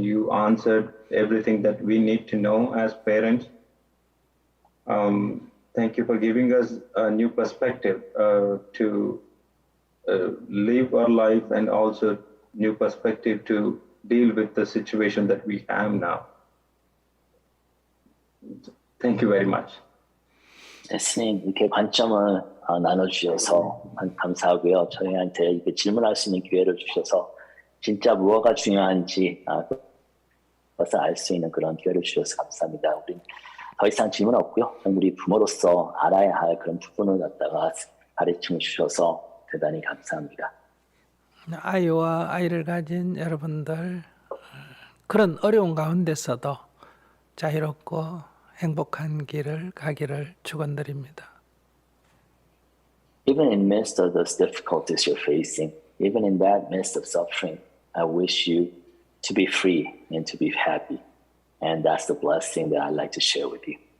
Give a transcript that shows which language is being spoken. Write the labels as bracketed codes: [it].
[en] You answered everything that we need to know as parents. Thank you for giving us a new perspective to live our life and also new perspective to deal with the situation that we have now. Thank you very much. [ko] 네, 스님, 이렇게 관점을 나눠주셔서 감사하고요. 저희한테 이렇게 질문할 수 있는 기회를 주셔서 진짜 무엇가 중요한지 그것을 알 수 있는 그런 기회를 주셔서 감사합니다. 우리 더 이상 질문 없고요. 우리 부모로서 알아야 할 그런 부분을 갖다가 가르쳐 주셔서 대단히 감사합니다. 아이와 아이를 가진 여러분들 그런 어려운 가운데서도 자유롭고 행복한 길을 가기를 축원드립니다. [en] Even in midst of those difficulties you're facing, even in that midst of suffering, I wish you to be free and to be happy. And that's the blessing that I'd like to share with you.